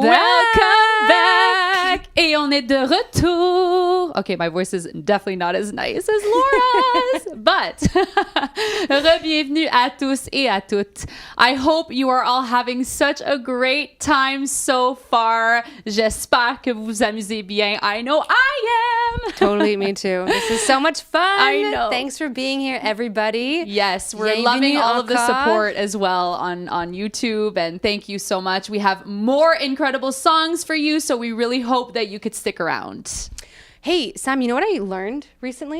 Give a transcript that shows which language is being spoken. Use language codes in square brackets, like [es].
[fr] back! Et on est de retour. [en] Okay, my voice is definitely not as nice as Laura's, but [fr] re-bienvenue à tous et à toutes. [en] I hope you are all having such a great time so far. [fr] J'espère que vous vous amusez bien. [en] I know I am. Totally, me too. This is so much fun. I know. Thanks for being here, everybody. Yes, we're loving all of the support as well on YouTube, and thank you so much. We have more incredible songs for you, so we really hope that you could stick around. Hey, Sam, you know what I learned recently?